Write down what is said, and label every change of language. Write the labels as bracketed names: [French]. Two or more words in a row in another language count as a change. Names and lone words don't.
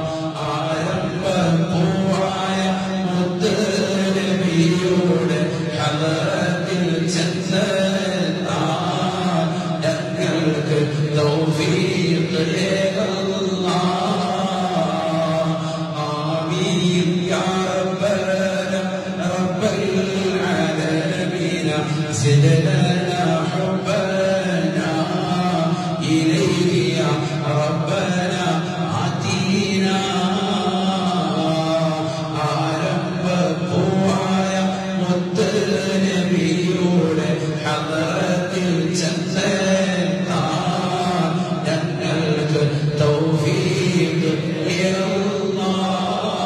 [Malayalam] ആരംഭപ്പൂവായ മുത്തനബിയുടെ ഹളറത്തിൽ ചെന്നെത്താൻ ഞങ്ങൾക്ക് തൗഫീഖ് അല്ലാഹ്. [Arabic] آمين يا ربنا رب العالمين زد لنا حبنا إليه يا ربنا آتينا [Malayalam] ആരംഭപ്പൂവായ മുത്തനബിയുടെ ഹളറത്തിൽ ചെന്നെത്താൻ ഞങ്ങൾക്ക് തൗഫീഖ് അല്ലാഹ്.